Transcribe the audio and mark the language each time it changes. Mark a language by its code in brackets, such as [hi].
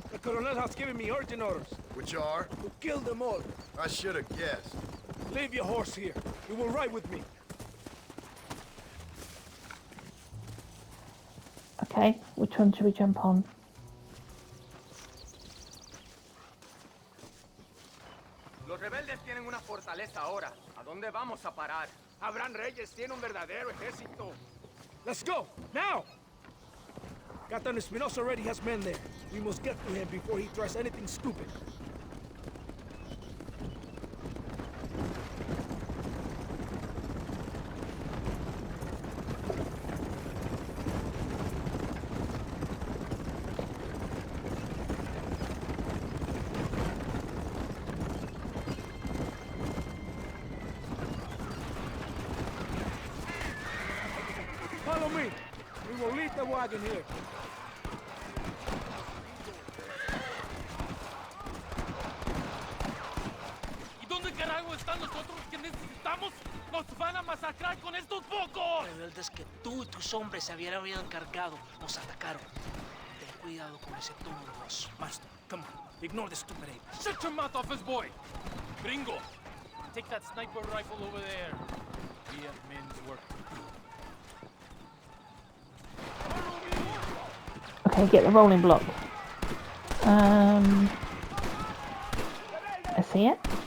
[en] The Colonel has given me urgent orders. Which are? To kill them all. I should have guessed. Leave your horse here. You will ride with me. Okay, which one should we jump on? [es] Los rebeldes tienen una fortaleza ahora. ¿A dónde vamos a parar? Abraham Reyes tiene un verdadero ejército. [en] Let's go, now! Captain Espinosa already has men there. We must get to him before he tries anything stupid. Follow me. We will lead the wagon here. [es] ¿Y dónde carajo están los otros que necesitamos? ¡Nos van a masacrar con estos pocos! Rebeldes que tú y tus hombres se habían encargado nos atacaron. Ten cuidado con ese tono de voz. [en] Marston, come on. Ignore the stupid ape. Shut your mouth off his boy! Gringo, take that sniper rifle over there. We have men's work to do. Okay, get the rolling block. I see it.